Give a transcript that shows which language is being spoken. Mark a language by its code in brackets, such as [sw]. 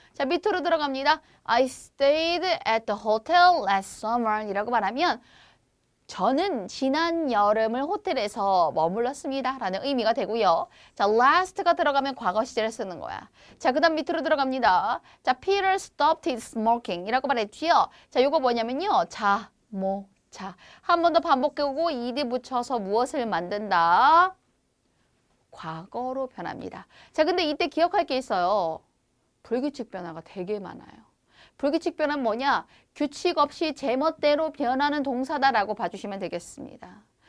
[ko] 자, 밑으로 들어갑니다. [en] I stayed at the hotel last summer [ko] 이라고 말하면 저는 지난 여름을 호텔에서 머물렀습니다 라는 의미가 되고요. 자, last가 들어가면 과거 시제를 쓰는 거야. 자, 그 다음 밑으로 들어갑니다. [en] 자, Peter stopped his smoking [ko] 이라고 말했지요. 자, 요거 뭐냐면요. 자, 한 번 더 반복하고 ed 붙여서 무엇을 만든다? 과거로 변합니다. 자, 근데 이때 기억할 게 있어요. 불규칙 변화가 되게 많아요. 불규칙 변화는 뭐냐? 규칙 없이 제멋대로 변하는 동사다라고 봐주시면 되겠습니다.